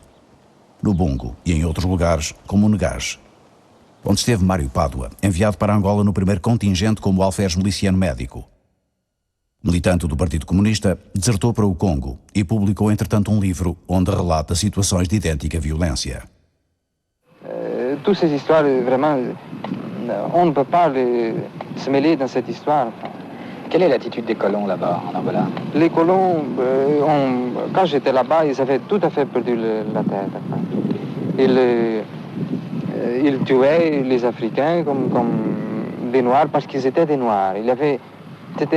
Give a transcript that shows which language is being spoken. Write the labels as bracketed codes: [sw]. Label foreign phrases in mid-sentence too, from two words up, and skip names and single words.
[pt] No Bungo e em outros lugares, como o Negage, onde esteve Mário Pádua, enviado para Angola no primeiro contingente como alferes miliciano médico. Militante do Partido Comunista, desertou para o Congo e publicou, entretanto, um livro onde relata situações de idêntica violência. [fr] Toutes ces histoires, vraiment, on ne peut pas se mêler dans cette histoire. Quelle est l'attitude des colons là-bas, en Angola? Les colons, quand j'étais là-bas, ils avaient tout à fait perdu la tête. Ils tuaient les Africains comme des Noirs parce qu'ils étaient des Noirs.